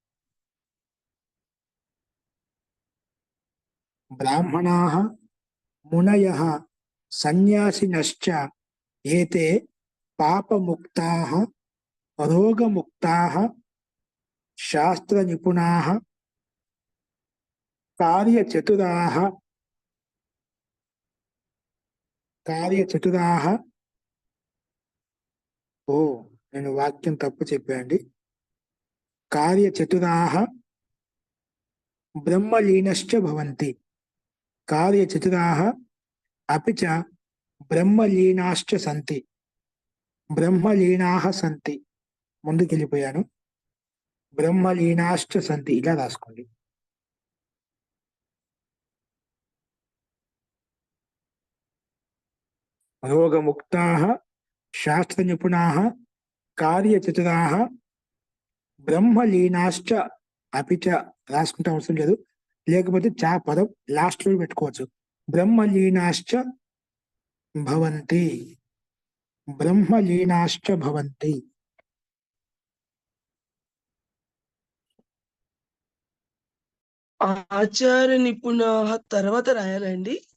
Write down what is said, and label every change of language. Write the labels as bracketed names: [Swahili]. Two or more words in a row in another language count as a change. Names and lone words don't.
[Sanskrit] ब्राह्मणाः मुनयः सन्यासिनश्च एते पापमुक्ताः रोगमुक्ताः शास्त्रनिपुणाः कार्यचतुराः కార్యచతురాः [Telugu] ఓ నేను వాక్యం తప్పు చెప్పాండి. [Sanskrit] కార్యచతురాः బ్రహ్మలీనశ్చ భవంతి. కార్యచతురాः अपि च బ్రహ్మలీనాశ్చ సంతి. బ్రహ్మలీనాः సంతి. ముందుకెళ్ళిపోయాను. బ్రహ్మలీనాశ్చ సంతి [Telugu] ఇలా రాసుకోండి. [Sanskrit] రోగముక్తాः శాస్త్రనిపుణాः కార్యచతురాः బ్రహ్మలీనాశ్చ अपि च [Telugu] రాసుకుంటే అవసరం లేదు, లేకపోతే చా పదం లాస్ట్ లో పెట్టుకోవచ్చు. [Sanskrit] బ్రహ్మలీనాశ్చ భవంతి. బ్రహ్మలీనాశ్చ భవంతి. ఆచార నిపుణాః [Telugu] తర్వాత రాయాలండి.